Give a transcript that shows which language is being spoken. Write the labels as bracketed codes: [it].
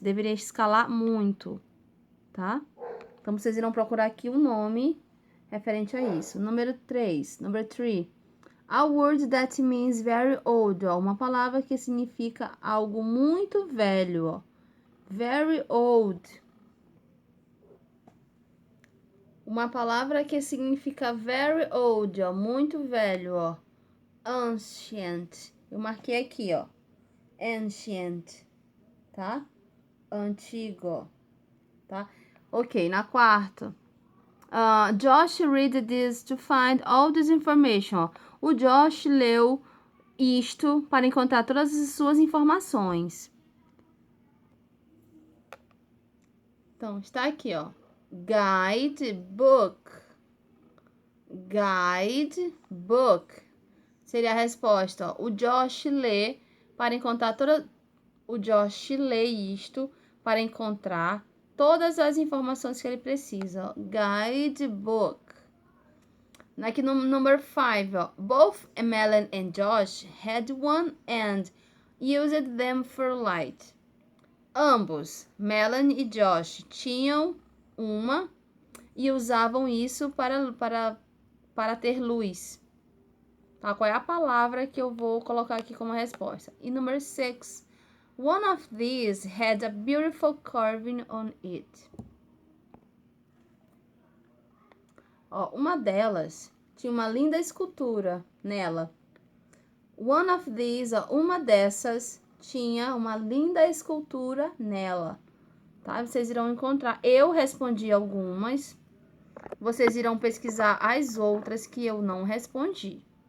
[pt] Deveria escalar muito, tá? Então, vocês irão procurar aqui o nome referente a isso. Número 3. [en] Number 3. A word that means very old, ó. [pt] Uma palavra que significa algo muito velho, ó. [en] Very old. [pt] Uma palavra que significa [en] very old, [pt] ó. Muito velho, ó. Ancient. Eu marquei aqui, ó. Ancient, tá? Antigo, tá? Ok, na 4. [en] Josh read this to find all this information. [pt] Ó. O Josh leu isto para encontrar todas as suas informações. Então, está aqui, ó. Guidebook. Guidebook. Seria a resposta, ó. O Josh lê para encontrar O Josh lê isto para encontrar todas as informações que ele precisa, ó. Guidebook. Aqui no [en] number 5, [pt] ó. [en] Both Melanie and Josh had one and used them for light. [pt] Ambos, Melanie e Josh, tinham uma e usavam isso para ter luz. Tá? Qual é a palavra que eu vou colocar aqui como resposta? E número 6, [en] one of these had a beautiful carving on it. [pt] Ó, uma delas tinha uma linda escultura nela. [en] One of these, [pt] ó, uma dessas tinha uma linda escultura nela. Tá? Vocês irão encontrar. Eu respondi algumas. Vocês irão pesquisar as outras que eu não respondi.